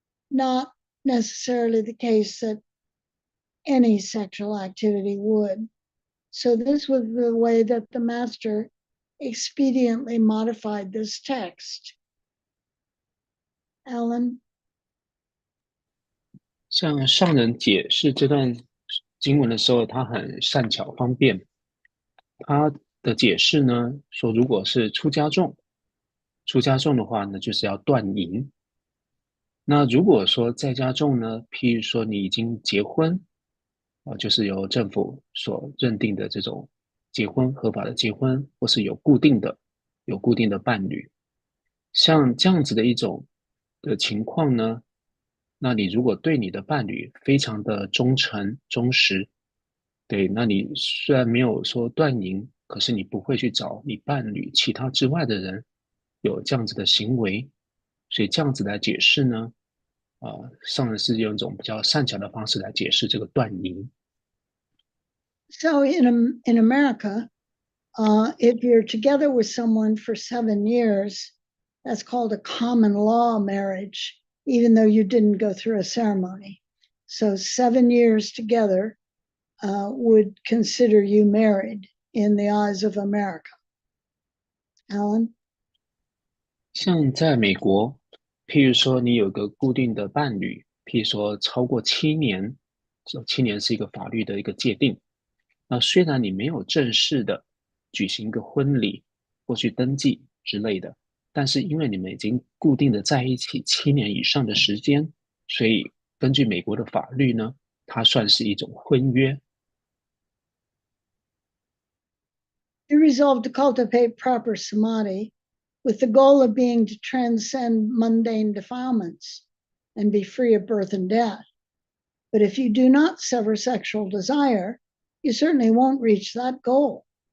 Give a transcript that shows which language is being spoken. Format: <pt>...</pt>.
<en>Not necessarily the case that any sexual activity would. So this was the way that the master expediently modified this text. Alan?</en> <zh>像上人解释这段经文的时候，他很善巧方便。他的解释呢，说如果是出家众的话呢，就是要断淫。那如果说在家众呢，譬如说你已经结婚，就是由政府所认定的这种结婚合法的结婚，或是有固定的伴侣，像这样子的一种的情况呢，那你如果对你的伴侣非常的忠诚、忠实，对，那你虽然没有说断淫，可是你不会去找你伴侣其他之外的人有这样子的行为，所以这样子来解释呢，上人是用一种比较善巧的方式来解释这个断淫。</zh> <en>So in America, if you're together with someone for 7 years, that's called a common law marriage, even though you didn't go through a ceremony. So 7 years together would consider you married in the eyes of America. Alan?</en> <zh>像在美国，譬如说你有个固定的伴侣，譬如说超过7年，7年是一个法律的一个界定。那虽然你没有正式的举行一个婚礼或去登记之类的，但是因为你们已经固定的在一起7年以上的时间，所以根据美国的法律呢，它算是一种婚约。</zh> <en>You resolve to cultivate proper samadhi with the goal of being to transcend mundane defilements and be free of birth and death. But if you do not sever sexual desire, you certainly won't reach that goal.</en>